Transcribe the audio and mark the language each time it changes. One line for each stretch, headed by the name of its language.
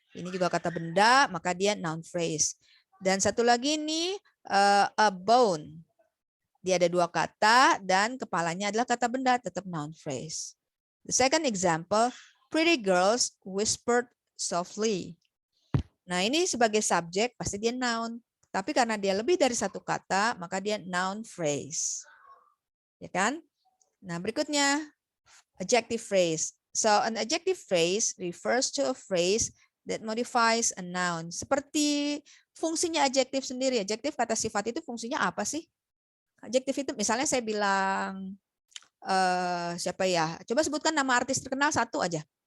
Indonesian: Ini juga kata benda, maka dia noun phrase. Dan satu lagi ini
English: a bone.
Indonesian: Dia ada 2 kata dan kepalanya adalah kata benda, tetap noun phrase.
English: The second example, pretty girls whispered softly.
Indonesian: Nah, ini sebagai subjek pasti dia noun. Tapi karena dia lebih dari 1 kata, maka dia noun phrase. Ya kan? Nah, berikutnya adjective phrase.
English: So, an adjective phrase refers to a phrase that modifies a noun.
Indonesian: Seperti fungsinya adjektif sendiri. Adjektif kata sifat itu fungsinya apa sih? Adjektif itu misalnya saya bilang siapa ya? Coba sebutkan nama artis terkenal 1 aja.